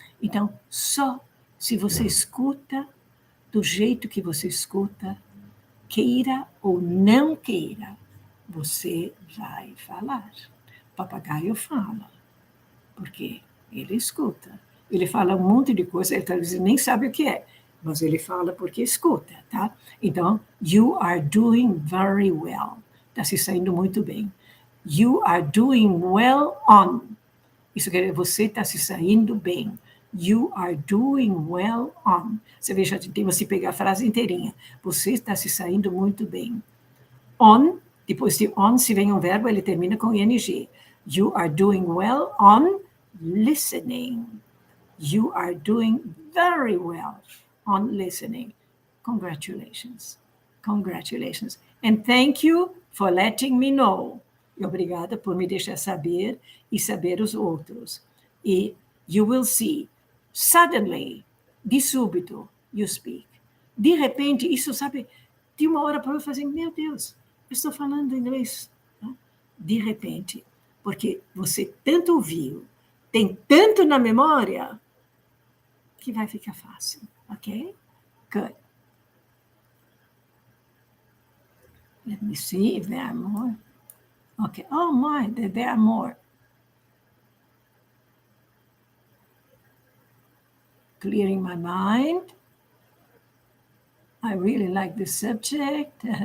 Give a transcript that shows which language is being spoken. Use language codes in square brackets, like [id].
[pt] Então, só se você escuta do jeito que você escuta, queira ou não queira, você vai falar. O papagaio fala, porque ele escuta. Ele fala um monte de coisa, ele talvez nem sabe o que é, mas ele fala porque escuta, tá? [en] Então, you are doing very well. [pt] Está se saindo muito bem. [en] You are doing well on. [pt] Isso quer dizer, você está se saindo bem. [en] You are doing well on. [pt] Você veja, temos que pegar a frase inteirinha. Você está se saindo muito bem. On, depois de on, se vem um verbo, ele termina com ing. [en] You are doing well on listening. You are doing very well on listening. Congratulations. Congratulations. And thank you for letting me know. [pt] E obrigada por me deixar saber e saber os outros. [en] E you will see, suddenly, [pt] de súbito, [en] you speak. [pt] De repente, isso, sabe, de uma hora para outra, fazendo, meu Deus, eu estou falando inglês. De repente, porque você tanto ouviu, tem tanto na memória, que vai ficar fácil, ok? [en] Good. Let me see if there are more. Okay. Oh my, there are more. Clearing my mind. I really like this subject.